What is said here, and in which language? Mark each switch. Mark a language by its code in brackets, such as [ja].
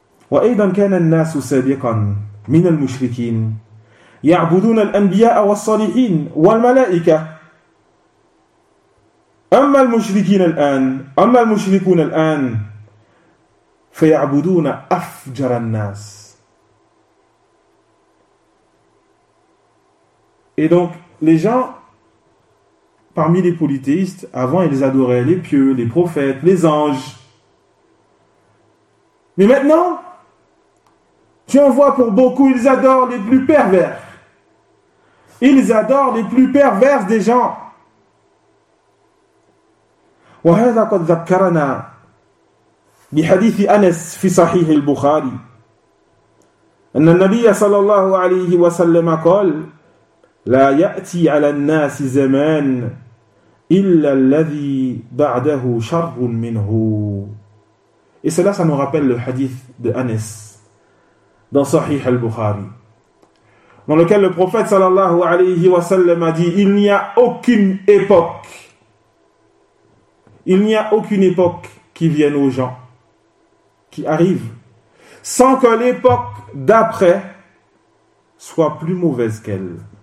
[ar] وأيضا كان الناس سابقا من المشركين يعبدون الأنبياء والصالحين والملائكة أما المشركون الآن فيعبدون أفجر الناس. [fr] Et donc les gens parmi les polythéistes avant ils adoraient les pieux, les prophètes, les anges. Mais maintenant tu en vois pour beaucoup, ils adorent les plus pervers. Ils adorent les plus pervers des gens. [ar] وهذا قد ذكرنا بحديث أنس في صحيح البخاري أن النبي صلى الله عليه وسلم قال لا يأتي على الناس زمان إلا الذي بعده شر منه. [fr] Et cela, ça nous rappelle le hadith de Anas dans Sahih al-Bukhari, dans lequel le prophète sallallahu alayhi wa sallam a dit, il n'y a aucune époque qui vienne aux gens, qui arrive, sans que l'époque d'après soit plus mauvaise qu'elle.